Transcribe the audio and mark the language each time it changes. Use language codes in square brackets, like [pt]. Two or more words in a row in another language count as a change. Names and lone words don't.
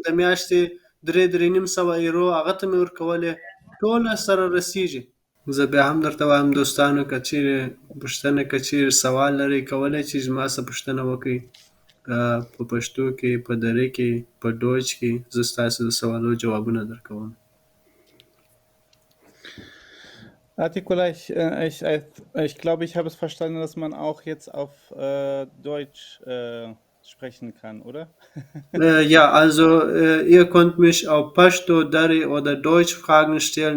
[ps] هم د میاشتې 3-3.5 ایرو هغه ته مې ورکولې، ټوله سره رسیږي. زه بیا هم درته وایم دوستانو، که چیرې پوښتنه که چیرې سوال لرئ کولی چې زما څه پوښتنه وکړئ، په پښتو کې، په دري کې، په ډوچ کې، زه ستاسو د سوالو جوابونه درکوم. [de] Artikula, ich glaube, ich habe es verstanden, dass man auch jetzt auf Deutsch sprechen kann, oder? Ja, also ihr könnt mich auf Pashto, Dari oder Deutsch Fragen stellen.